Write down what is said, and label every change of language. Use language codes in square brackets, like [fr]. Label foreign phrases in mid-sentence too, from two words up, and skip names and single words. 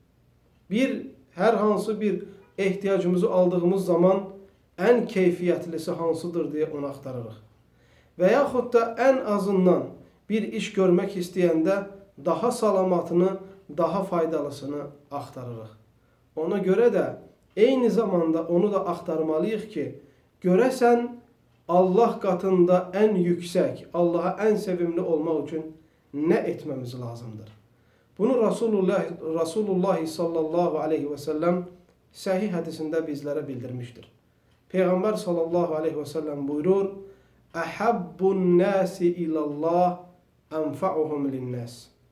[az] Hər hansı bir ehtiyacımızı aldığımız zaman en keyfiyyətlisi hansıdır diye onu axtarırıq. Və yaxud da en azından bir iş görmek istəyəndə daha salamatını, daha faydalısını axtarırıq. Ona göre de eyni zamanda onu da axtarmalıyıq ki görəsən Allah katında en yüksek, Allah'a en sevimli olmak için ne etmemiz lazımdır? [tr] Bunu Resulullah [ar] صلى الله عليه وسلم [tr] sahih hadisinde bizlere bildirmiştir. [ar] Peygamber صلى الله عليه وسلم buyurur: "أحب الناس إلى الله أنفعهم للناس."